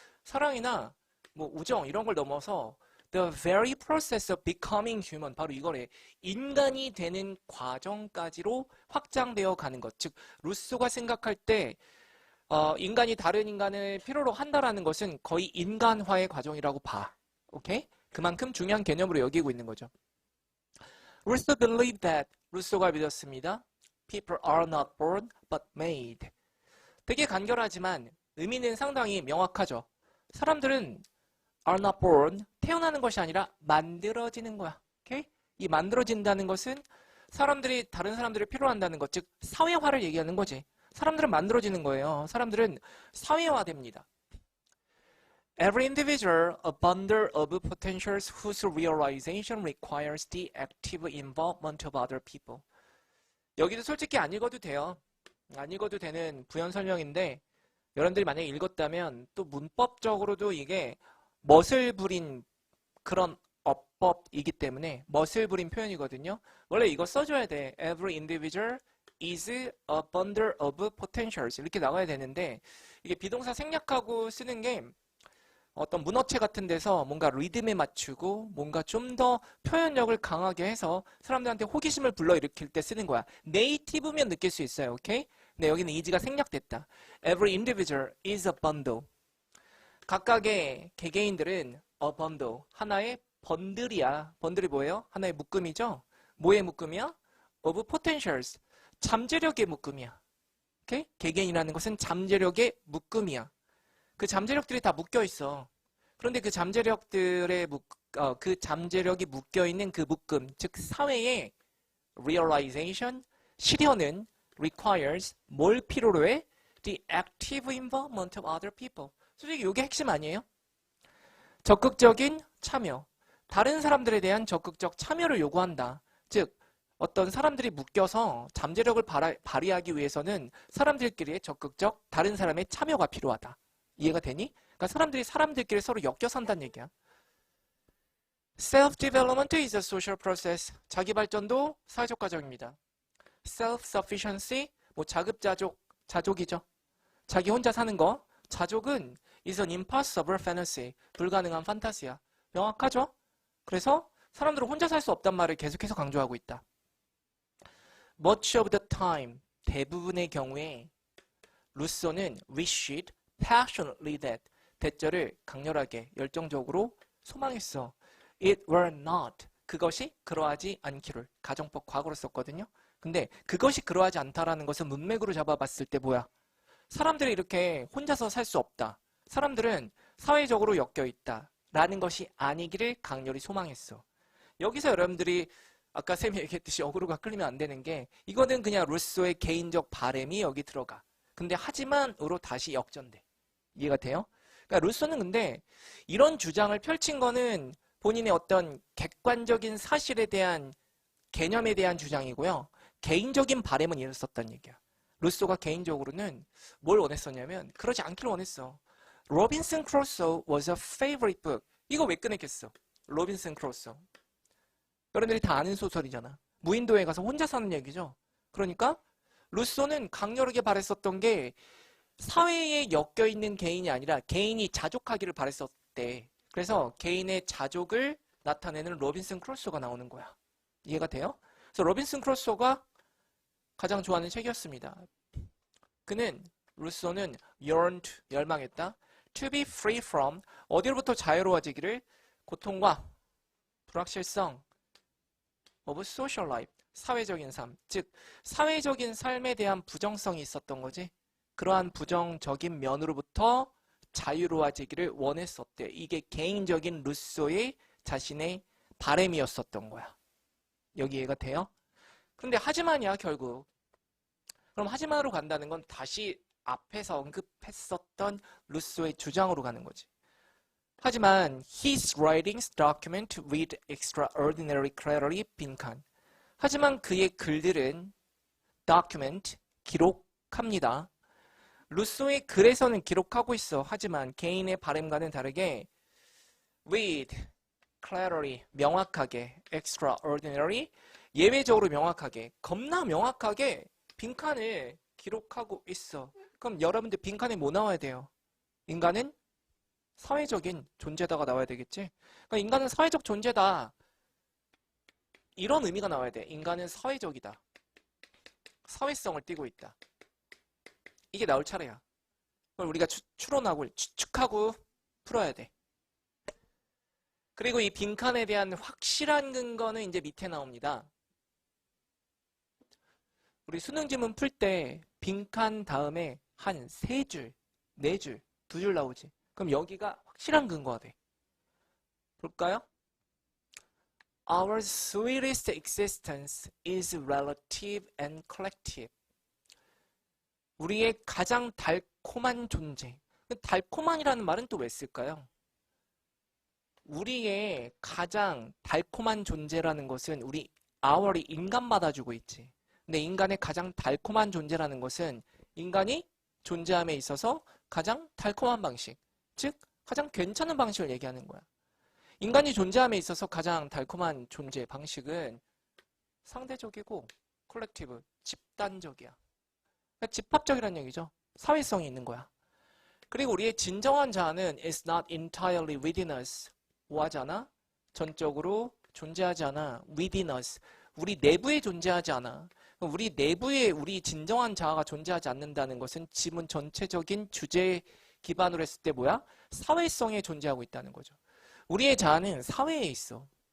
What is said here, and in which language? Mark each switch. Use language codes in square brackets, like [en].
[ko] 사랑이나 뭐 우정 이런 걸 넘어서 [en] the very process of becoming human, [ko] 바로 이거래. 인간이 되는 과정까지로 확장되어 가는 것. 즉 루소가 생각할 때 인간이 다른 인간을 필요로 한다라는 것은 거의 인간화의 과정이라고 봐. 오케이? 그만큼 중요한 개념으로 여기고 있는 거죠. [en] Rousseau believed that, [ko] 루소가 믿었습니다. [en] People are not born but made. [ko] 되게 간결하지만 의미는 상당히 명확하죠. 사람들은 [en] are not born, [ko] 태어나는 것이 아니라 만들어지는 거야. 오케이? 이 만들어진다는 것은 사람들이 다른 사람들을 필요로 한다는 것, 즉 사회화를 얘기하는 거지. 사람들은 만들어지는 거예요. 사람들은 사회화됩니다. [en] Every individual, a bundle of potentials whose realization requires the active involvement of other people. [ko] 여기도 솔직히 안 읽어도 돼요. 안 읽어도 되는 부연 설명인데 여러분들이 만약에 읽었다면 또 문법적으로도 이게 멋을 부린 그런 어법이기 때문에 멋을 부린 표현이거든요. 원래 이거 써줘야 돼. [en] Every individual is a bundle of potentials [ko] 이렇게 나가야 되는데 이게 비동사 생략하고 쓰는 게 어떤 문어체 같은 데서 뭔가 리듬에 맞추고 뭔가 좀 더 표현력을 강하게 해서 사람들한테 호기심을 불러일으킬 때 쓰는 거야. 네이티브면 느낄 수 있어요. 오케이? 근데 여기는 is가 생략됐다. [en] Every individual is a bundle. [ko] 각각의 개개인들은 [en] a bundle, [ko] 하나의 번들이야. 번들이 뭐예요? 하나의 묶음이죠? 뭐의 묶음이야? [en] of potentials, [ko] 잠재력의 묶음이야. 오케이? 개개인이라는 것은 잠재력의 묶음이야. 그 잠재력들이 다 묶여 있어. 그런데 그 잠재력들의 그 잠재력이 묶여 있는 그 묶음, 즉 사회의 realization, 실현은 requires 뭘 필요로 해? [en] The active involvement of other people. [ko] 솔직히 이게 핵심 아니에요? 적극적인 참여. 다른 사람들에 대한 적극적 참여를 요구한다. 즉 어떤 사람들이 묶여서 잠재력을 발휘하기 위해서는 사람들끼리의 적극적 다른 사람의 참여가 필요하다. 이해가 되니? 그러니까 사람들이 사람들끼리 서로 엮여 산다는 얘기야. [en] Self-development is a social process. [ko] 자기발전도 사회적 과정입니다. Self-sufficiency, 뭐 자급자족, 자족이죠. 자기 혼자 사는 거. [en] 자족은 is an impossible fantasy. [ko] 불가능한 판타지야. 명확하죠? 그래서 사람들은 혼자 살 수 없단 말을 계속해서 강조하고 있다. [en] Much of the time, [ko] 대부분의 경우에 루소는 [en] wished passionately that, [ko] 대절을 강렬하게 열정적으로 소망했어. [en] It were not, [ko] 그것이 그러하지 않기를. 가정법 과거로 썼거든요. 근데 그것이 그러하지 않다라는 것은 문맥으로 잡아봤을 때 뭐야? 사람들이 이렇게 혼자서 살 수 없다. 사람들은 사회적으로 엮여 있다라는 것이 아니기를 강렬히 소망했어. 여기서 여러분들이 아까 쌤이 얘기했듯이 어그로가 끌리면 안 되는 게 이거는 그냥 루소의 개인적 바램이 여기 들어가. 근데 하지만으로 다시 역전돼. 이해가 돼요? 그러니까 루소는 근데 이런 주장을 펼친 거는 본인의 어떤 객관적인 사실에 대한 개념에 대한 주장이고요. 개인적인 바램은 이랬었단 얘기야. 루소가 개인적으로는 뭘 원했었냐면 그러지 않기를 원했어. [en] 로빈슨 크루소 was a favorite book. [ko] 이거 왜 꺼냈겠어? 로빈슨 크루소. 여러분들이 다 아는 소설이잖아. 무인도에 가서 혼자 사는 얘기죠. 그러니까 루소는 강렬하게 바랬었던 게 사회에 엮여있는 개인이 아니라 개인이 자족하기를 바랬었대. 그래서 개인의 자족을 나타내는 로빈슨 크루소가 나오는 거야. 이해가 돼요? 그래서 로빈슨 크루소가 가장 좋아하는 책이었습니다. 그는 루소는 yearned 열망했다. [en] to be free from [ko] 어디로부터 자유로워지기를 고통과 불확실성 [en] of social life [ko] 사회적인 삶 즉 사회적인 삶에 대한 부정성이 있었던 거지. 그러한 부정적인 면으로부터 자유로워지기를 원했었대. 이게 개인적인 루소의 자신의 바램이었었던 거야. 여기 이해가 돼요? 근데 하지만이야 결국. 그럼 하지만으로 간다는 건 다시 앞에서 언급했었던 루소의 주장으로 가는 거지. [en] 하지만 his writings document with extraordinary clarity 빈칸. [ko] 하지만 그의 글들은 document 기록합니다. 루소의 글에서는 기록하고 있어. 하지만 개인의 바램과는 다르게 [en] with clarity [ko] 명확하게 extraordinary 예외적으로 명확하게 겁나 명확하게 빈칸을 기록하고 있어. 그럼 여러분들 빈칸에 뭐 나와야 돼요? 인간은 사회적인 존재다가 나와야 되겠지? 그러니까 인간은 사회적 존재다. 이런 의미가 나와야 돼. 인간은 사회적이다. 사회성을 띠고 있다. 이게 나올 차례야. 그걸 우리가 추론하고 추측하고 풀어야 돼. 그리고 이 빈칸에 대한 확실한 근거는 이제 밑에 나옵니다. 우리 수능 지문 풀 때 빈칸 다음에 한 3줄, 4줄, 2줄 나오지. 그럼 여기가 확실한 근거가 돼. 볼까요? [en] Our sweetest existence is relative and collective. [ko] 우리의 가장 달콤한 존재. 달콤한이라는 말은 또 왜 쓸까요? 우리의 가장 달콤한 존재라는 것은 우리 our이 인간 받아주고 있지. 근데 인간의 가장 달콤한 존재라는 것은 인간이 존재함에 있어서 가장 달콤한 방식, 즉 가장 괜찮은 방식을 얘기하는 거야. 인간이 존재함에 있어서 가장 달콤한 존재 방식은 상대적이고 콜렉티브, 집단적이야. 그러니까 집합적이라는 얘기죠. 사회성이 있는 거야. [en] 그리고 우리의 진정한 자아는 is not entirely within us. [ko] 뭐하지 않아? 전적으로 존재하지 않아. [en] within us. [ko] 우리 내부에 존재하지 않아. 우리 내부에 우리 진정한 자아가 존재하지 않는다는 것은 지문 전체적인 주제에 기반으로 했을 때 뭐야? 사회성에 존재하고 있다는 거죠. 우리의 자아는 사회에 있어.